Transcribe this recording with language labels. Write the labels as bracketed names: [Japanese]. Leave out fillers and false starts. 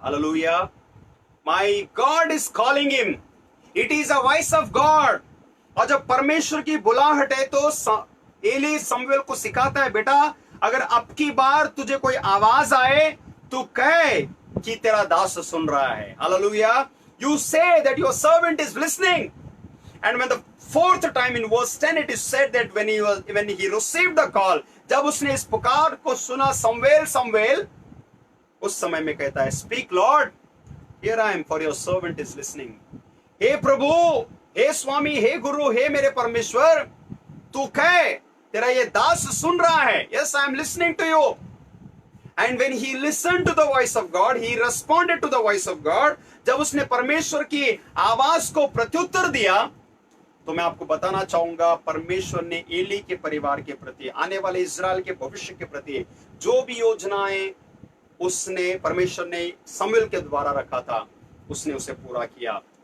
[English] Hallelujah, my God is calling him, it is a voice of God. [Hindi] और जब परमेश्वर की बुलाहट है तो एली समूएल को सिखाता है, बेटा अगर अब की बार तुझे कोई आवाज आए तो कह कि तेरा दास सुन रहा है। [English] Hallelujah, you say that your servant is listening. And when the 4th time in verse 10 it is said that when he received the call, [Hindi] जब उसने इस पुकार को सुना, समूएल समूएल, उस समय में कहता है, [English] speak Lord, here I am, for your servant is listening. [Hindi] हे प्रभु, हे स्वामी, हे गुरु, हे मेरे परमेश्वर, तू कह, तेरा ये दास सुन रहा है। [English] Yes, I am listening to you. And when he listened to the voice of God, he responded to the voice of God. [Hindi] जब उसने परमेश्वर की आवाज को प्रत्युत्तर दिया, तो मैं आपको बताना चाहूंगा, परमेश्वर ने एली के परिवार के प्रति, आने वाले इजराइल के भविष्य के प्रति जो भी योजनाएं उसने, परमेश्वर ने समूएल के द्वारा रखा था, उसने उसे पूरा किया।